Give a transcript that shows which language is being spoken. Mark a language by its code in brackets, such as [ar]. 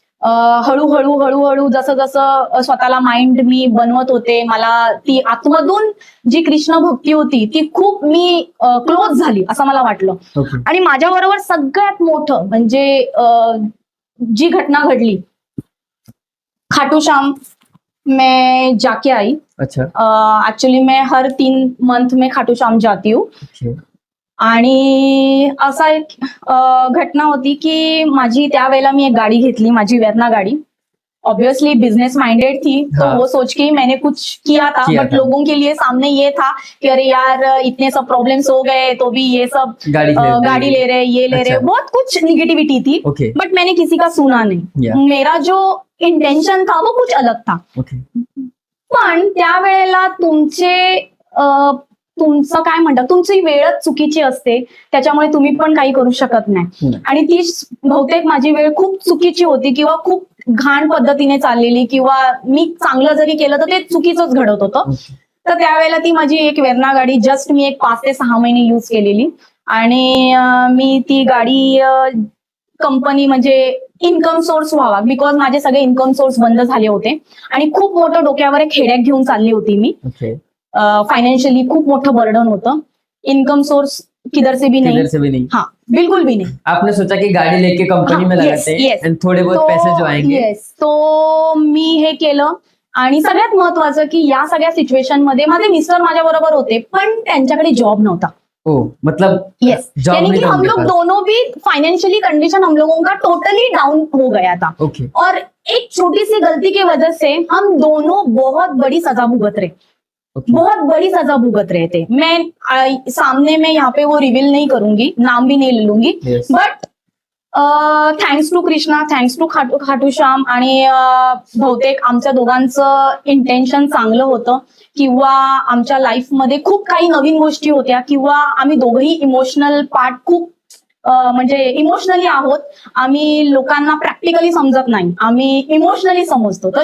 [mr] हळूहळू हळूहळू जसं जसं स्वतःला माइंड मी बनवत होते, मला ती आतमधून जी कृष्ण भक्ती होती ती खूप मी क्लोज झाली असं मला वाटलं. [en] Okay. [mr] आणि माझ्याबरोबर सगळ्यात मोठं म्हणजे जी घटना घडली, खाटू श्याम [hi] मैं जाके आई. अच्छा. एक्चुअली मैं हर 3 मंथ में खाटू श्याम जाती हूँ. [en] Okay. [mr] आणि असा एक घटना होती की माझी त्यावेळेला मी एक गाडी घेतली, माझी वेरना गाड़ी. [hi] ऑब्वियसली बिजनेस माइंडेड थी, तो हाँ. वो सोच के ही मैंने कुछ किया था, किया बट था. लोगों के लिए सामने ये था कि अरे यार इतने सब प्रॉब्लम्स हो गए तो भी ये सब गाड़ी ले रहे, ये ले रहे, अच्छा. बहुत कुछ निगेटिविटी थी. [en] Okay. [hi] बट मैंने किसी का सुना नहीं. [en] Yeah. [hi] मेरा जो इंटेंशन था वो कुछ अलग था. [en] Okay. [mr] पण त्यावेळेला तुमचं काय म्हणतात, तुमची वेळच चुकीची असते, त्याच्यामुळे तुम्ही पण काही करू शकत नाही. आणि ती बहुतेक माझी वेळ खूप चुकीची होती किंवा खूप घाण पद्धतीने चाललेली, किंवा मी चांगलं जरी केलं तर ते चुकीचंच घडत होतं. तर त्यावेळेला ती माझी एक वेरना गाडी जस्ट मी एक 5 ते 6 महिने यूज केलेली. आणि मी ती गाडी कंपनी म्हणजे इन्कम सोर्स व्हावा, बिकॉज माझे सगळे इन्कम सोर्स बंद झाले होते आणि खूप मोठं डोक्यावर एक हेडेक घेऊन चालली होती मी. [en] Okay. [mr] फाइनेंशियली खूप मोठं बर्डन होतं. [hi] इनकम सोर्स किधर से भी किधर से भी नहीं. हाँ, बिल्कुल भी नहीं. आपने सोचा कि गाड़ी लेके कंपनी में लगाते हैं [en] yes. [hi] and थोड़े बहुत पैसे जो आएंगे. [mr] येस, तो मी हे केलं. आणि सगळ्यात महत्वाचं की या सगळ्या सिच्युएशन मध्ये माझे मिस्टर माझ्या बरोबर होते, पण त्यांच्याकडे जॉब नव्हता. [hi] ओ मतलब [en] yes, job [hi] यानी नहीं कि था हम उनके पास. दोनों भी फाइनेंशियली कंडीशन हम लोगों का टोटली डाउन हो गया था. [en] Okay. [hi] और एक छोटी सी गलती की वजह से हम दोनों बहुत बड़ी सजा भुगत रहे, [en] Okay. [hi] बहुत बड़ी सजा भुगत रहे थे. मैं सामने में यहाँ पे वो रिवील नहीं करूंगी, नाम भी नहीं ले लूंगी, [en] Yes. But thanks to Krishna, thanks to Khatu Shyam. [mr] आणि बहुतेक आमच्या दोघांचं इंटेन्शन चांगलं होतं, किंवा आमच्या लाईफमध्ये खूप काही नवीन गोष्टी होत्या, किंवा आम्ही दोघंही इमोशनल पार्ट खूप म्हणजे इमोशनली आहोत. आम्ही लोकांना प्रॅक्टिकली समजत नाही, आम्ही इमोशनली समजतो.